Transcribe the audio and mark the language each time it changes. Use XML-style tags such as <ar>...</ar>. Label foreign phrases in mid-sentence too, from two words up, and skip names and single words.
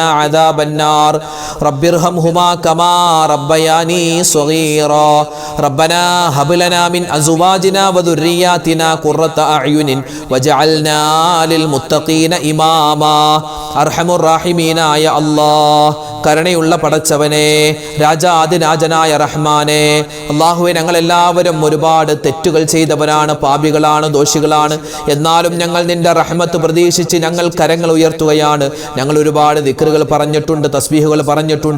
<ar>عذاب النار رب ارحمهما كما ربياني صغيرا ربنا هب لنا من أزواجنا وذرياتنا قرة أعين وجعلنا للمتقين إماما أرحم الراحمين يا الله</ar> <ml>കരുണയുള്ള പടച്ചവനെ രാജാതിരാജനായ റഹ്മാനെ അല്ലാഹുവേ ഞങ്ങളെല്ലാവരും ഒരുപാട് തെറ്റുകൾ ചെയ്തവരാണ്, പാപികളാണ്, ദോഷികളാണ്. എന്നാലും ഞങ്ങൾ നിന്റെ റഹ്മത്ത് പ്രതീക്ഷിച്ച് ഞങ്ങൾ കരങ്ങൾ ഉയർത്തുകയാണ്. ഞങ്ങൾ ഒരുപാട് ദിക്റുകൾ പറഞ്ഞിട്ടുണ്ട്, തസ്ബീഹുകൾ പറഞ്ഞിട്ടുണ്ട്.</ml>